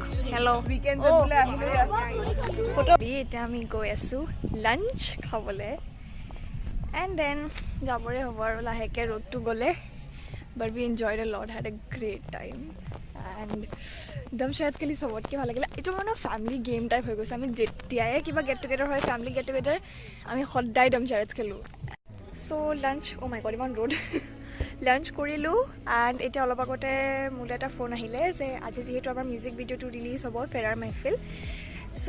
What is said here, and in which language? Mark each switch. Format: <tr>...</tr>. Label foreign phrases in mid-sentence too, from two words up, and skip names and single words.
<as>Hello. Weekend এতিয়া আমি গৈ আছোঁ লাঞ্চ খাবলৈ</as> <en>and then</en> <as>যাবৰে হ'ব আৰু লাহেকৈ ৰ'দটো গ'লে</as> <en>but we enjoyed a lot, had a great time and</en> <as>একদম শ্বেয়াৰ্ছ খেলি চবতকৈ ভাল লাগিলে এইটো মানে ফেমিলি</as> <en>game type</en> <as>হৈ গৈছে আমি যেতিয়াই কিবা</as> <en>get together</en> <as>হয়</as> <en>family get together</en> <as>আমি সদায় একদম শ্বেয়াৰ্ছ খেলোঁ চ' লাঞ্চ</as> <en>my god</en> <as>ইমান ৰ'দ লাঞ্চ কৰিলোঁ এণ্ড এতিয়া অলপ আগতে মোলৈ এটা ফোন আহিলে যে আজি যিহেতু আমাৰ</as> <en>music video</en> <as>ৰিলিজ হ'ব ফেৰাৰ মেহফিল চ'</as>